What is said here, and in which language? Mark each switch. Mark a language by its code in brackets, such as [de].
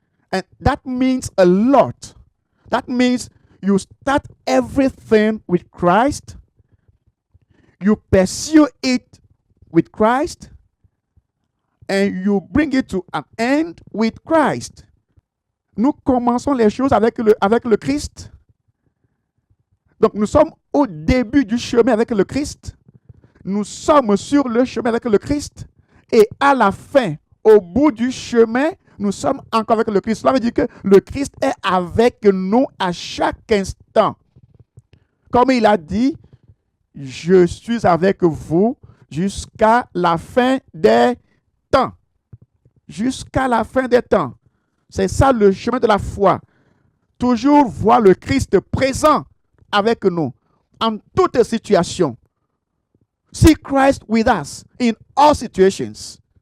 [en] And that means a lot. That means you start everything with Christ, you pursue it with Christ, and you bring it to an end with Christ. [fr] Nous commençons les choses avec le Christ. Donc nous sommes au début du chemin avec le Christ. Nous sommes sur le chemin avec le Christ. Et à la fin, au bout du chemin, nous sommes encore avec le Christ. Cela veut dire que le Christ est avec nous à chaque instant. Comme il a dit, je suis avec vous jusqu'à la fin des temps. Jusqu'à la fin des temps. C'est ça le chemin de la foi. Toujours voir le Christ présent avec nous en toutes situations. [en] See Christ with us in all situations.